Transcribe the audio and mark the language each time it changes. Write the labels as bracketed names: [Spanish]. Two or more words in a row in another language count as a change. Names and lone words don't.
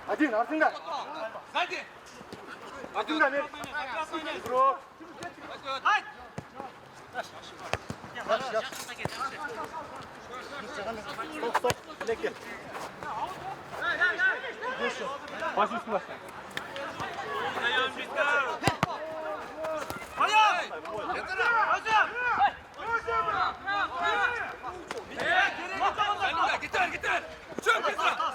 [Crimean Tatar] Metin артында. [Russian] Сзади. [Crimean Tatar] Артында Мер. Бро. Haydi. [Russian] Стоп, стоп. Леке. [Crimean Tatar] Baş üstüne. Dayan bitti. Hayır. Hocam. Getir, getir. Çök getir.